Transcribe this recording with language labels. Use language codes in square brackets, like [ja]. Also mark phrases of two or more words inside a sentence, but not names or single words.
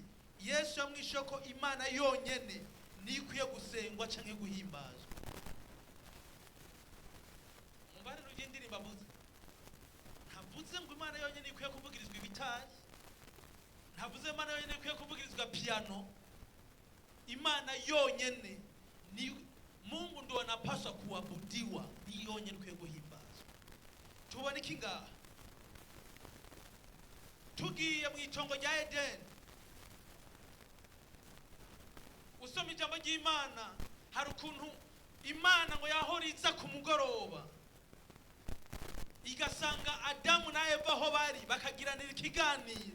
[rn] Yesu yamwishe ko Imana yonyene nikwiye gusengwa canke guhimbazwa. Mubare rugendiri babuze. Ntavuze ngo Imana yonyene nikwiye kuvugirizwa ibitari. Ntavuze Imana yonyene nikwiye kuvugirizwa piano. Imana yonyene ni [sw] Mungu ndo anapaswa kuabudiwa, [rn] ni yonyene nikwiye guhimbazwa. Tubone kinga tugiye mu itongo rya Edeni, usoma ijambo ry'Imana, hari ukuntu Imana ngo yahoriza ku mugoroba igasanga Adamu na Eva aho bari bakagiranira ikiganiro.